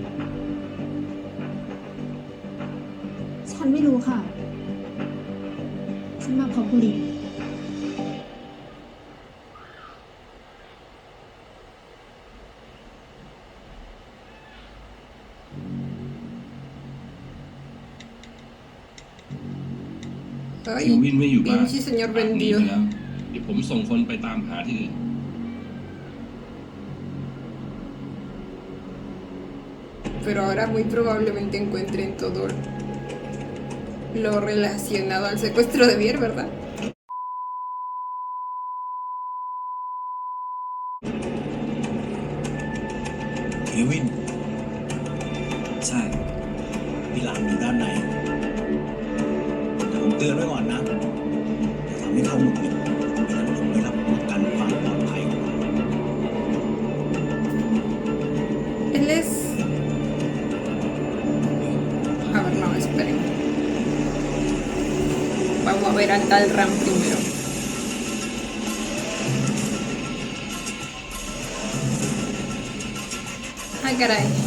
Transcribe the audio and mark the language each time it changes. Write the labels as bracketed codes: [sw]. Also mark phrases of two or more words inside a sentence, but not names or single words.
[th] ฉันไม่รู้ค่ะ ฉันมาพบคุณลิน เคลวินไม่อยู่บ้าน [es] pinche señor [th] หนี [es] vendido. [th] ไปแล้วเดี๋ยวผมส่งคนไปตามหาที่อื่น [es] Pero ahora muy probablemente encuentren todo lo relacionado al secuestro de Bier, ¿verdad? [th] เควิน ใช่ พี่หลามอยู่ด้านในแต่ผมเตือนไว้ก่อนนะอย่าทำให้เขาหงุดหงิดไม่งั้นผมไม่รับประกันความปลอดภัยของเรา [es] Él es... A ver, no, esperen. Vamos a ver al tal Ram primero. Ay, caray.